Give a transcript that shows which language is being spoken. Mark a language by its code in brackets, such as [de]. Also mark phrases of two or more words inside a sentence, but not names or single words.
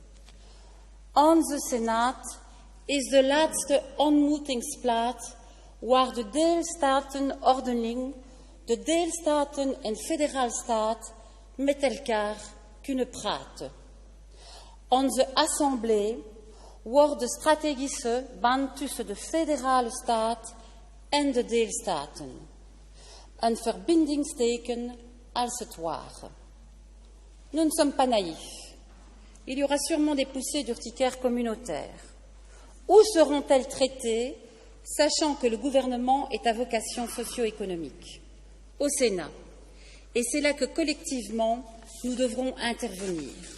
[nl] Onze Senaat is de laatste ontmoetingsplaats waar de deelstatenordening, de deelstaten en federaalstaat met elkaar kunnen praten. Onze Assemblée wordt de strategische band tussen de federale staat en de deelstaten. Een verbindingsteken als het ware. [fr] Nous ne sommes pas naïfs. Il y aura sûrement des poussées d'urticaire communautaires. Où seront-elles traitées, sachant que le gouvernement est à vocation socio-économique? Au Sénat. Et c'est là que, collectivement, nous devrons intervenir.